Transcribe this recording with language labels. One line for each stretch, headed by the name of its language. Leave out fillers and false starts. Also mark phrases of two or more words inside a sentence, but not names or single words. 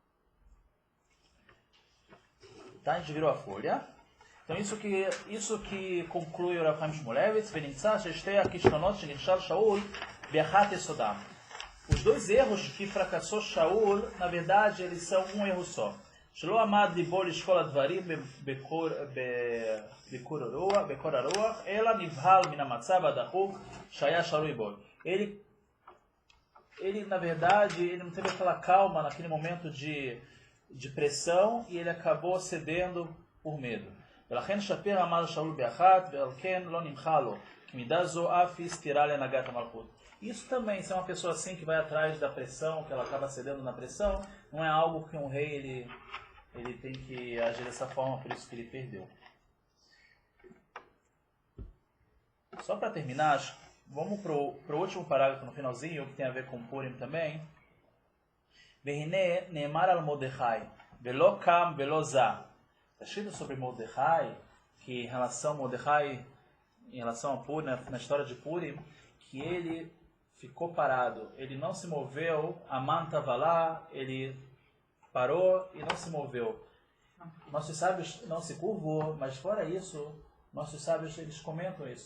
Portuguese: Tá, a gente virou a folha. Então isso que conclui o Rav Chaim Shmulevitz, os dois erros que fracassou Shaul, na verdade, eles são um erro só.
Hebrew: שלא עמד ליבו לשקול הדברים בקור הרוח, אלא נבהל מן המצב הדחוק שהיה שרוי בו.
Portuguese: Ele, na verdade, ele não teve aquela calma naquele momento de pressão e ele acabou cedendo por medo.
Hebrew: ולכן שפר אמר שאול באחת, ועל כן לא נמחה לו, כי מידה זו אף היא סתירה להנהגת המלכות.
Portuguese: Isso também, se é uma pessoa assim que vai atrás da pressão, que ela acaba cedendo na pressão, não é algo que um rei ele tem que agir dessa forma, por isso que ele perdeu. Só para terminar, vamos pro último parágrafo no finalzinho, que tem a ver com Purim também.
Hebrew: והנה נאמר על מרדכי, ולא קם ולא זע.
Portuguese: Está escrito sobre Mordecai, que em relação a Mordecai, em relação a Purim, na história de Purim, que ele ficou parado, ele não se moveu, Amã estava lá, ele parou e não se moveu. Nossos sábios não se curvou, mas fora isso, nossos sábios eles comentam isso.